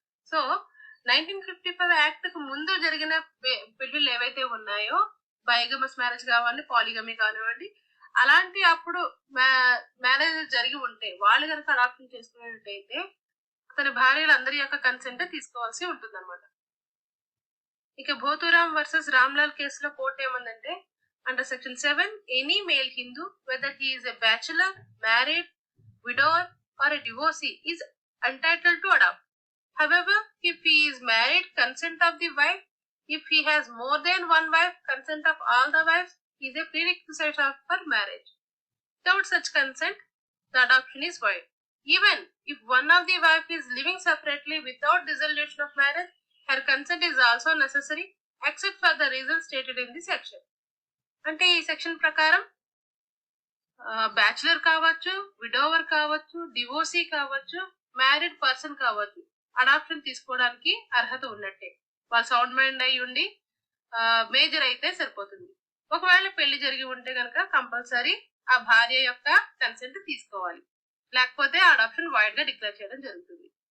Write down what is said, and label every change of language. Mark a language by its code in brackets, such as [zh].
[te] So 1955 act కు ముందు జరిగిన పెళ్లిళ్ళు ఏవైతే ఉన్నాయో బైగమస్ మ్యారేజ్ కావాలి, పాలిగమీ కానివ్వండి, అలాంటి అప్పుడు మ్యారేజ్ జరిగి ఉంటే వాళ్ళు కనుక అడాప్షన్ చేసుకున్నట్టయితే అతని భార్యలు అందరి యొక్క కన్సెంట్ తీసుకోవాల్సి ఉంటుంది అనమాట. ఇక భోతురామ్ వర్సెస్ రామ్లాల్ కేసులో court ఏమందంటే [en] Under section 7 any male Hindu whether he is a bachelor, married, widower or a divorcee is entitled to adopt. However, if he is married, consent of the wife. If he has more than one wife, consent of all the wives is a prerequisite for marriage. Without such consent, the adoption is void. Even if one of the wife is living separately without dissolution of marriage, her consent is also necessary except for the reasons stated in this section. [te] అంటే ఈ section ప్రకారం bachelor కావచ్చు, widower కావచ్చు, divorcee కావచ్చు, married person కావచ్చు, adoption తీసుకోవడానికి అర్హత ఉన్నట్టే. వాళ్ళు సౌండ్ మైండ్ అయి ఉండి మేజర్ అయితే సరిపోతుంది. ఒకవేళ పెళ్లి జరిగి ఉంటే కనుక కంపల్సరీ ఆ భార్య యొక్క కన్సెంట్ తీసుకోవాలి, లేకపోతే అడాప్షన్ వైడ్ గా డిక్లేర్ చేయడం జరుగుతుంది.